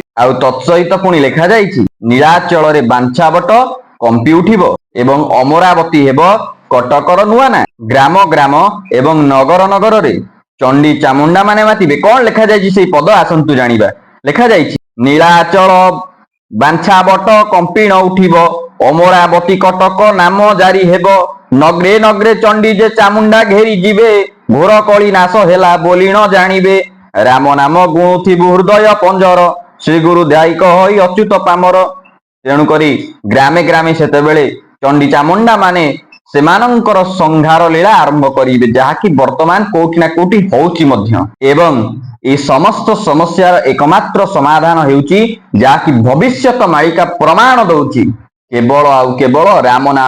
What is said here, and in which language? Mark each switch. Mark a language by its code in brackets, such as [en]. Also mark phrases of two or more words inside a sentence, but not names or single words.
[or] ଆଉ ତତ୍ସହିତ ପୁଣି ଲେଖା ଯାଇଛି ନୀଳାଚଳରେ ବାଞ୍ଛାବଟ କମ୍ପି ଉଠିବ ଏବଂ ଅମରାବତୀ ହେବ କଟକର ନୂଆ ନାଁ। ଗ୍ରାମ ଗ୍ରାମ ଏବଂ ନଗର ନଗରରେ ଚଣ୍ଡୀ ଚାମୁଣ୍ଡା ମାନେ ମାତିବେ। କଣ ଲେଖା ଯାଇଛି ସେଇ ପଦ ଆସନ୍ତୁ ଜାଣିବା। ଲେଖା ଯାଇଛି ନୀଳାଚଳ ବାଞ୍ଛାବଟ କମ୍ପିଣ ଉଠିବ ଅମରାବତୀ କଟକ ନାମ ଜାରି ହେବ। ନଗରେ ନଗରେ ଚଣ୍ଡୀ ଯେ ଚାମୁଣ୍ଡା ଘେରି ଯିବେ ଘୋର କଳି ନାଶ ହେଲା ବୋଲିଣ ଜାଣିବେ। ରାମ ନାମ ଗୁଣୁଥିବୁ ହୃଦୟ ପଞ୍ଜର ଶ୍ରୀ ଗୁରୁ ଧ୍ୟାୟୀ କହଇ ଅଚ୍ୟୁତ ପାମର। ତେଣୁକରି ଗ୍ରାମେ ଗ୍ରାମେ ସେତେବେଳେ ଚଣ୍ଡୀ ଚାମୁଣ୍ଡା ମାନେ ସେମାନଙ୍କର ସଂହାର ଲୀଳା ଆରମ୍ଭ କରିବେ, ଯାହାକି ବର୍ତ୍ତମାନ କୋଉଠି ନା କୋଉଠି ହଉଛି ମଧ୍ୟ। ଏବଂ এই ସମସ୍ତ ସମସ୍ୟାର ଏକମାତ୍ର ସମାଧାନ ହେଉଛି ଯାହାକି ଭବିଷ୍ୟତ ମାଳିକା ପ୍ରମାଣ ଦଉଛି, କେବଳ ଆଉ କେବଳ ରାମ ନାମ।